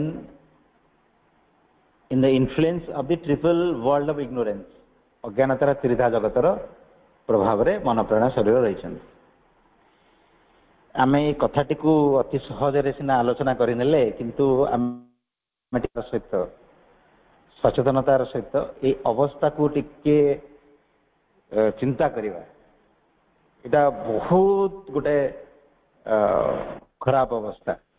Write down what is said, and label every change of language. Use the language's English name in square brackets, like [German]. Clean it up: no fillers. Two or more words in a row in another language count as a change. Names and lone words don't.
[English] In the influence of the triple world of ignorance [Odia] ଅଜ୍ଞାନତାର ତ୍ରିଧା ଜଗତର ପ୍ରଭାବ ରେ ମନ ପ୍ରାଣ ଶରୀର ରହି ଆମେ ଏଇ କଥାଟିକୁ ଅତି ସହଜରେ ସିନା ଆଲୋଚନା କରିନେଲେ କିନ୍ତୁ ଆମେ ସହିତ ସଚେତନତାର ସହିତ ଏଇ ଅବସ୍ଥାକୁ ଟିକେ ଚିନ୍ତା କରିବା। ଏଇଟା ବହୁତ ଗୋଟେ ଖରାପ ଅବସ୍ଥା।